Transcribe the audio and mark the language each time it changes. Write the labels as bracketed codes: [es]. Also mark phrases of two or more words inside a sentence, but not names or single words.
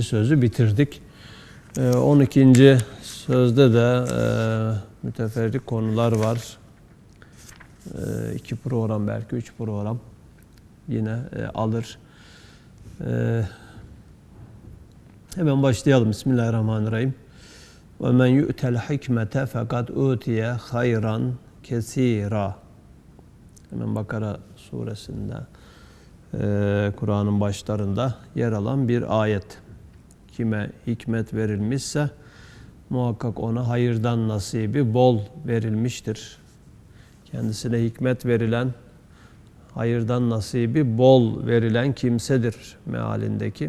[tr] sözü bitirdik. 12. sözde de müteferrik konular var. 2 program, belki 3 program yine alır. Hemen başlayalım. [ar] Bismillahirrahmanirrahim. وَمَنْ يُؤْتَ الْحِكْمَةَ فَقَدْ اُوْتِيَ خَيْرًا كَثِيرًا. [tr] Hemen Bakara suresinde, Kur'an'ın başlarında yer alan bir ayet. Kime hikmet verilmişse muhakkak ona hayırdan nasibi bol verilmiştir. Kendisine hikmet verilen, hayırdan nasibi bol verilen kimsedir mealindeki.